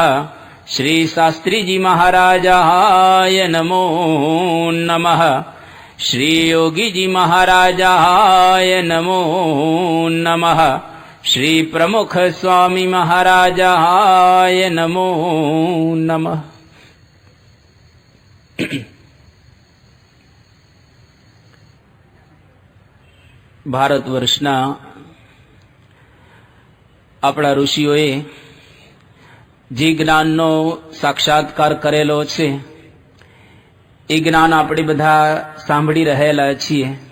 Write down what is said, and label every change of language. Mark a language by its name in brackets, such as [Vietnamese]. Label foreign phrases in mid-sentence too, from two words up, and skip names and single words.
[Sanskrit] श्री शास्त्री जी महाराजाय नमो नमः। श्री योगी जी महाराजाय नमो नमः। श्री प्रमुख स्वामी महाराजाय नमो नमः। [Gujarati] ભારતવર્ષના આપણા ઋષિઓએ જે જ્ઞાનનો સાક્ષાત્કાર કરેલો છે એ જ્ઞાન આપણે બધા સાંભળી રહેલા છીએ.